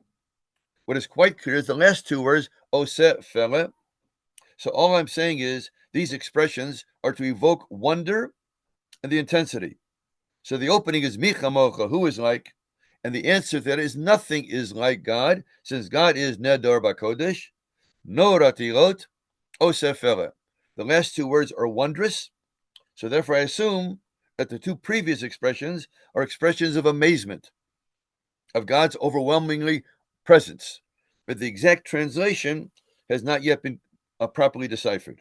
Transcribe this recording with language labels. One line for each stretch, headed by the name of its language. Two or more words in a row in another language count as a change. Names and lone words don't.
English: What is quite clear is the last 2 words,
Hebrew: עושה פלא.
English: So all I'm saying is these expressions are to evoke wonder and the intensity. So the opening is
Hebrew: מי כמוכה,
English: who is like, and the answer to that is nothing is like God, since God is
Hebrew: נאדר בקודש נורא תהילות, עושה פלא.
English: The last 2 words are wondrous, so therefore I assume that the 2 previous expressions are expressions of amazement, of God's overwhelmingly presence, but the exact translation has not yet been properly deciphered.